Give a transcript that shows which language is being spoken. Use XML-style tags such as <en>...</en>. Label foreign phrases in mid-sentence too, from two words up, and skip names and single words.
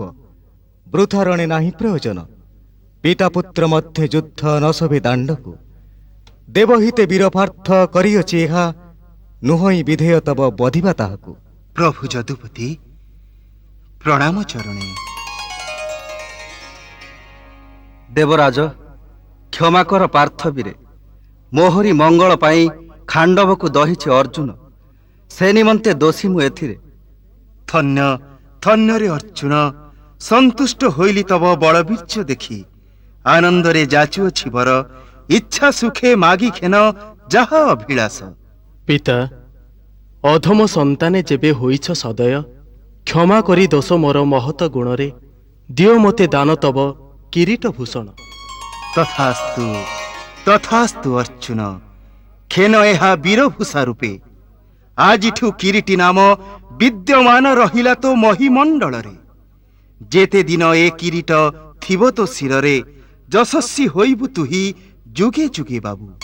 <or>ବୃଥା ରଣେ ନାହିଁ ପ୍ରୟୋଜନ। ପିତା ପୁତ୍ର ମଧ୍ୟ ଯୁଦ୍ଧ ନ ସଭେ ଦାଣ୍ଡକୁ। ଦେବହିତେ ବୀରପାର୍ଥ କରିଅଛି ଏହା, ନୁହଇ ବିଧେୟ ତବ ବଧିବା ତାହାକୁ। ପ୍ରଭୁ ଯଦୁପତି ପ୍ରଣାମ ଚରଣେ। ଦେବରାଜ କ୍ଷମା କର ପାର୍ଥବୀରେ, ମୋହରି ମଙ୍ଗଳ ପାଇ ଖାଣ୍ଡବ କୁ ଦହିଛି ଅର୍ଜୁନ, ସେ ନିମନ୍ତେ ଦୋଷୀ ମୁଁ ଏଥିରେ। ଧନ୍ୟ ଧନ୍ୟ ରେ ଅର୍ଜୁନ, ସନ୍ତୁଷ୍ଟ ହୋଇଲି ତବ ବଳବୀର୍ଯ୍ୟ ଦେଖି। ଆନନ୍ଦ ରେ ଯାଚୁଅଛି ବର, ଇଚ୍ଛା ସୁଖେ ମାଗି ଖେନ ଯାହା ଅଭିଳାଷ। ପିତା ଅଧମ ସନ୍ତାନେ ଯେବେ ହୋଇଛ ସଦୟ, କ୍ଷମା କରି ଦୋଷ ମୋର ମହତ ଗୁଣରେ, ଦିଅ ମତେ ଦାନ ତବ କିରୀଟ ଭୂଷଣ। ତଥାସ୍ତୁ ତଥାସ୍ତୁ ଅର୍ଜୁନ, ଖେନ ଏହା ବୀରଭୂଷା ରୂପେ। ଆଜିଠୁ କିରୀଟୀ ନାମ ବିଦ୍ୟମାନ ରହିଲା ତୋ ମହୀମଣ୍ଡଳ ରେ। ଯେତେ ଦିନ ଏ କିରୀଟ ଥିବ ତୋ ଶିରରେ, ଯଶସ୍ୱୀ ହୋଇବୁ ତୁହି ଯୁଗେ ଯୁଗେ ବାବୁ।</or>